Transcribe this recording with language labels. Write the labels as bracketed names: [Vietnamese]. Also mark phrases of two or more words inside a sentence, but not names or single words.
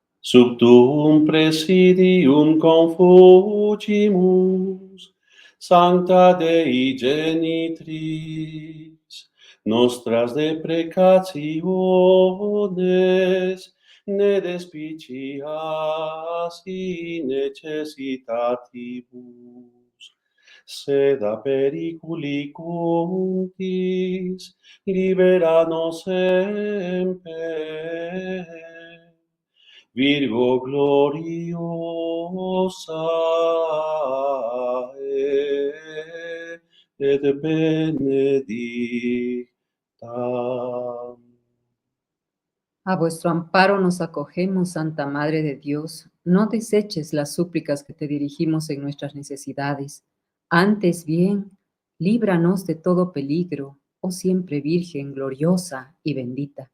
[Latin] Sub tuum presidium confugimus, Sancta Dei Genitris, nostras deprecationes, ne despicias in necessitatibus, sed a periculi cuntis, libera nos semper. Virgo gloriosa et benedicta. [Spanish] A vuestro amparo nos acogemos, Santa Madre de Dios. No deseches las súplicas que te dirigimos en nuestras necesidades. Antes bien, líbranos de todo peligro, oh siempre Virgen gloriosa y bendita.